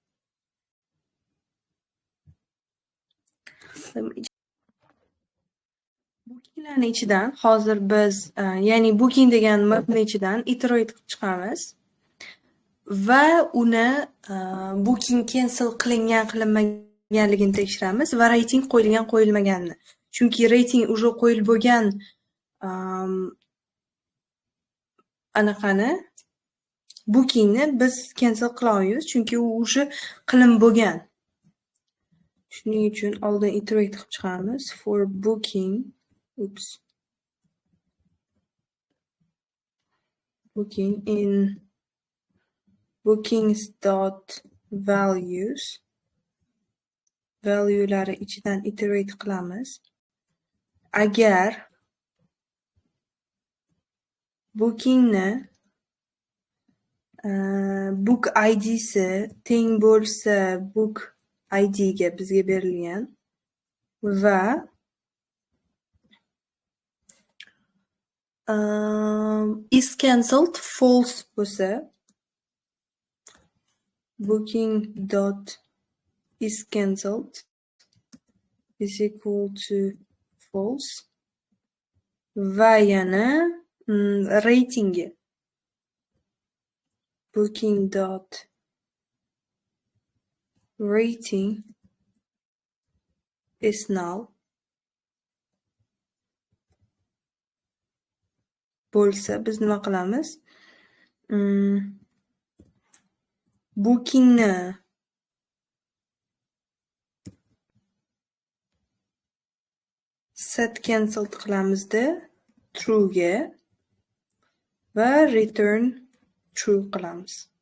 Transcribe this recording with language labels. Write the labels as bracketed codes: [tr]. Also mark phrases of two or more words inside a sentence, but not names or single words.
[uz] Bookinglarning ichidan hozir biz, ya'ni booking degan mapning ichidan iterate qilib chiqamiz va uni [en] booking cancel [uz] qilingan qilinmaganligini tekshiramiz va rating qo'yilgan qo'yilmaganini. Chunki rating уже qo'yilib bo'lgan anaqani bookingni biz cancel qila olmaymiz, chunki u уже qilinib bo'lgan. Shuning uchun oldin iterate qilib chiqamiz. [en] For booking, booking in bookings.values [uz] valuelari ichidan iterate qilamiz. Agar bookingni book idsi teng bo'lsa book idga bizga berilgan va [en] is cancelled false bo'lsa, booking dot is cancelled is equal to false [uz] va yana ratingi [en] booking dot rating is null [uz] bo'lsa, biz nima qilamiz? Bookingni [en] set cancelled [uz] qilamizda true ga va [en] return true [uz] qilamiz.